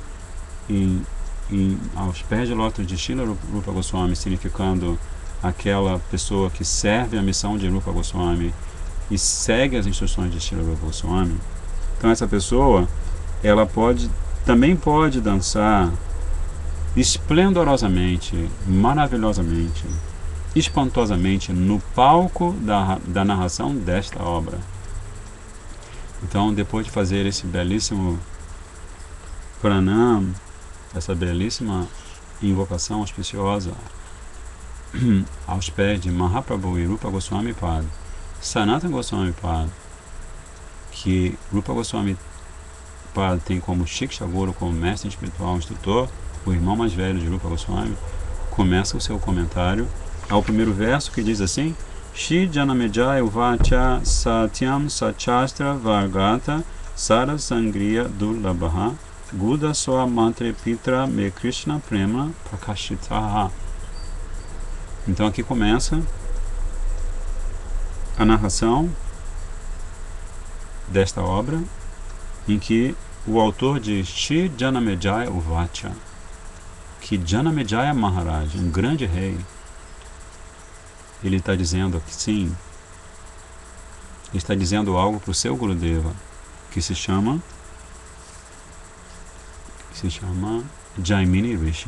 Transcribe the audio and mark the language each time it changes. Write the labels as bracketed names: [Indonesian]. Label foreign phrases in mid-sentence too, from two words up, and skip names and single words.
[Portuguese] aos pés de lótus de Srila Rupa Goswami, significando aquela pessoa que serve a missão de Rupa Goswami e segue as instruções de Srila Rupa Goswami, então essa pessoa ela também pode dançar esplendorosamente, maravilhosamente, espantosamente no palco da narração desta obra. Então, depois de fazer esse belíssimo pranam, essa belíssima invocação auspiciosa aos pés de Mahaprabhu e Rupa Goswami Pad, Sanatana Goswami Pad, que Rupa Goswami Pad tem como [Sanskrit] Shiksha Guru, [Portuguese] como mestre espiritual, instrutor, o irmão mais velho de Rupa Goswami, começa o seu comentário ao primeiro verso, que diz assim: [Sanskrit] Shri Janamejaya Uvacha Satyam Sachastra Vargata Sara Sangriya Durlabha Guda Soa Mantre Pitra Me Krishna Prema Prakashitaha. [Portuguese] Então aqui começa a narração desta obra, em que o autor diz [Sanskrit] Shri Janamejaya Uvacha, [Portuguese] que Janamejaya Maharaj, um grande rei, ele está dizendo que sim, ele está dizendo algo para o seu Gurudeva, que se chama Jaimini Rishi.